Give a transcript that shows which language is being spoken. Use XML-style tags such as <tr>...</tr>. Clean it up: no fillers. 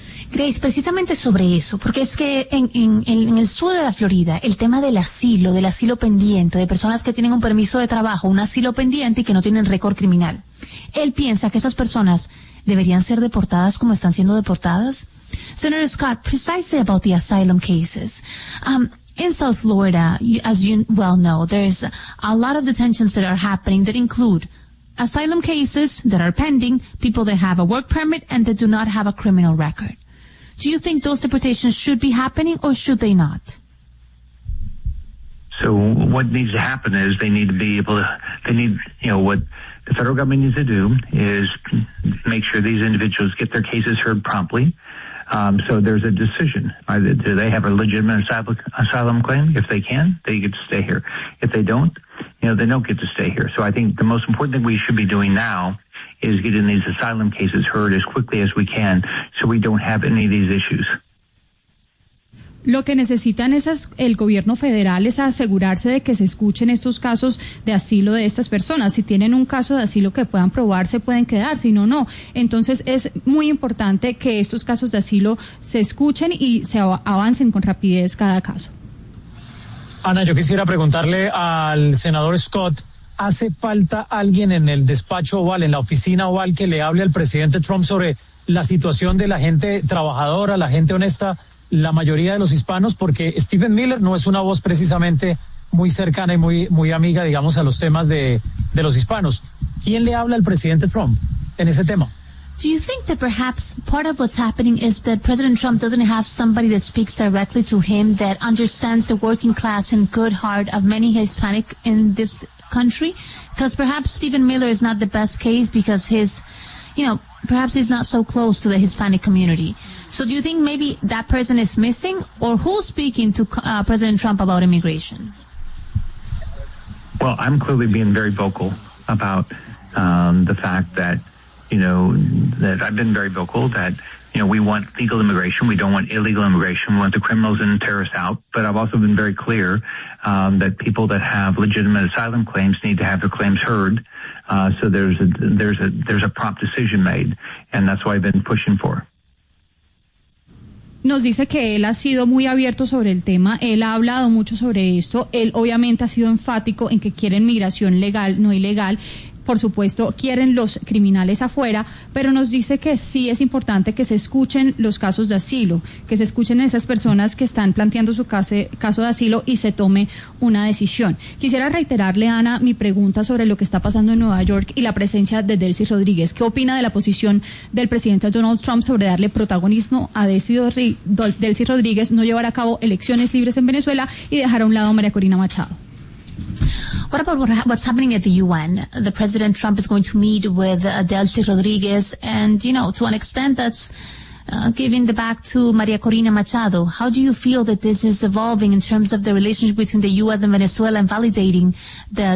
<es>Grace, precisamente sobre eso, porque es que en el sur de la Florida, el tema del asilo pendiente, de personas que tienen un permiso de trabajo, un asilo pendiente y que no tienen récord criminal, él piensa que esas personas deberían ser deportadas como están siendo deportadas.</es> <en>Senator Scott, precisely about the asylum cases. In South Florida, as you well know, there's a lot of detentions that are happening that include asylum cases that are pending, people that have a work permit and that do not have a criminal record. Do you think those deportations should be happening, or should they not? So what needs to happen is they need to be able to, they need, you know, what the federal government needs to do is make sure these individuals get their cases heard promptly. So there's a decision. Do they have a legitimate asylum claim? If they can, they get to stay here. If they don't, you know, they don't get to stay here. So I think the most important thing we should be doing now is getting these asylum cases heard as quickly as we can, so we don't have any of these issues.</en> <es>Lo que necesitan el gobierno federal es asegurarse de que se escuchen estos casos de asilo de estas personas. Si tienen un caso de asilo que puedan probar, se pueden quedar, si no, no. Entonces, es muy importante que estos casos de asilo se escuchen y se avancen con rapidez cada caso. Ana, yo quisiera preguntarle al senador Scott, ¿hace falta alguien en el despacho Oval, en la oficina Oval, que le hable al presidente Trump sobre la situación de la gente trabajadora, la gente honesta, la mayoría de los hispanos? Porque Stephen Miller no es una voz precisamente muy cercana y muy muy amiga, digamos, a los temas de los hispanos. ¿Quién le habla al presidente Trump en ese tema?</es> <en>Do you think that perhaps part of what's happening is that President Trump doesn't have somebody that speaks directly to him, that understands the working class and good heart of many Hispanic in this country? Because perhaps Stephen Miller is not the best case because perhaps he's not so close to the Hispanic community. So do you think maybe that person is missing, or who's speaking to President Trump about immigration? Well, I'm clearly being very vocal about the fact that, that I've been very vocal that, we want legal immigration. We don't want illegal immigration. We want the criminals and terrorists out. But I've also been very clear that people that have legitimate asylum claims need to have their claims heard. So there's a prompt decision made. And that's what I've been pushing for.</en> <es>Nos dice que él ha sido muy abierto sobre el tema, él ha hablado mucho sobre esto, él obviamente ha sido enfático en que quieren migración legal, no ilegal, por supuesto quieren los criminales afuera, pero nos dice que sí es importante que se escuchen los casos de asilo, que se escuchen esas personas que están planteando su caso de asilo y se tome una decisión. Quisiera reiterarle, Ana, mi pregunta sobre lo que está pasando en Nueva York y la presencia de Delcy Rodríguez. ¿Qué opina de la posición del presidente Donald Trump sobre darle protagonismo a Delcy Rodríguez, no llevar a cabo elecciones libres en Venezuela y dejar a un lado a María Corina Machado?</es> <en>What about what's happening at the UN? The President Trump is going to meet with Delcy Rodríguez, and, to an extent that's giving the back to María Corina Machado. How do you feel that this is evolving in terms of the relationship between the U.S. and Venezuela, and validating the</en>